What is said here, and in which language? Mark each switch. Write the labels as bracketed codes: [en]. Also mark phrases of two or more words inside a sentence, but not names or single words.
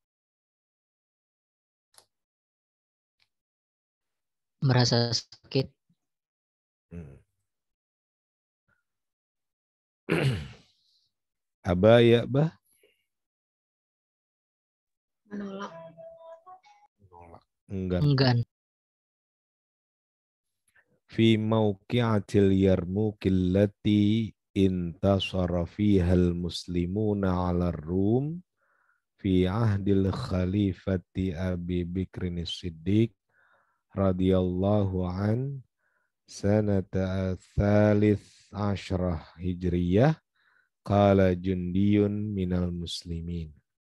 [id] Merasa sakit. [ar] أبى يأبى. [id] Menolak. Enggan. [ar] في موقعة اليرموك التي انتصر فيها المسلمون على الروم في عهد الخليفة أبي بكر الصديق رضي الله عن سنة ثلاث عشرة هجرية قال جندي من المسلمين.